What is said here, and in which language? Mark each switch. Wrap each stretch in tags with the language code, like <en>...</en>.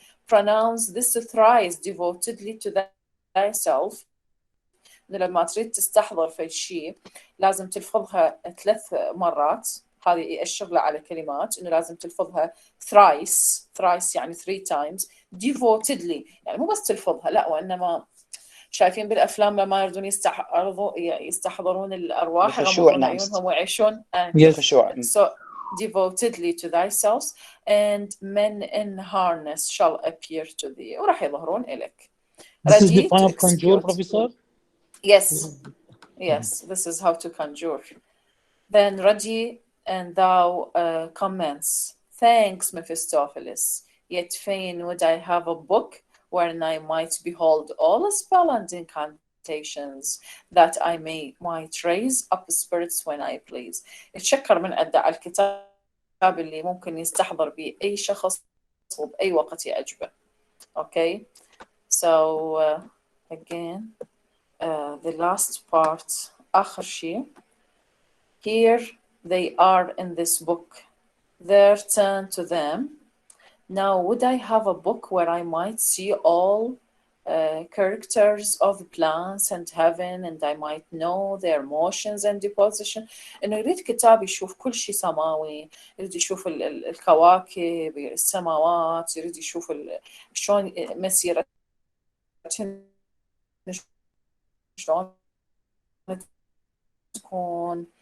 <en>Pronounce this thrice devotedly to thyself.</en> <ar>لما تريد تستحضر في شيء لازم تلفظها 3 مرات. هذه يأشر له على كلمات إنه لازم تلفظها thrice يعني 3 times devotedly يعني مو بس تلفظها لا وإنما شايفين بالأفلام لما يردون يستحضرون الأرواح يغمضون عيونهم ويعيشون</ar> <en>so devotedly to thyself and men in harness shall appear to thee</en> <ar>وراح يظهرون إليك.</ar> <en>This is the final conjure, Professor? Yes, this is how to conjure. Then ready and thou comments. Thanks, Mephistopheles. Yet fain would I have a book wherein I might behold all spell and incantations, that I might raise up spirits when I please.</en> <ar>يتشكر من أدعى الكتاب اللي ممكن يستحضر به أي شخص وبأي وقت يعجبه.</ar> <en>Okay, so again, the last part,</en> <ar>آخر شيء.</ar> <en>Here they are in this book. There turn to them. Now, would I have a book where I might see all characters of plants and heaven and I might know their motions and deposition.</en> <ar>إنه يريد كتاب يشوف كل شيء سماوي، يريد يشوف الكواكب، السماوات، يريد يشوف شلون مسيرة شلون تكون.</ar>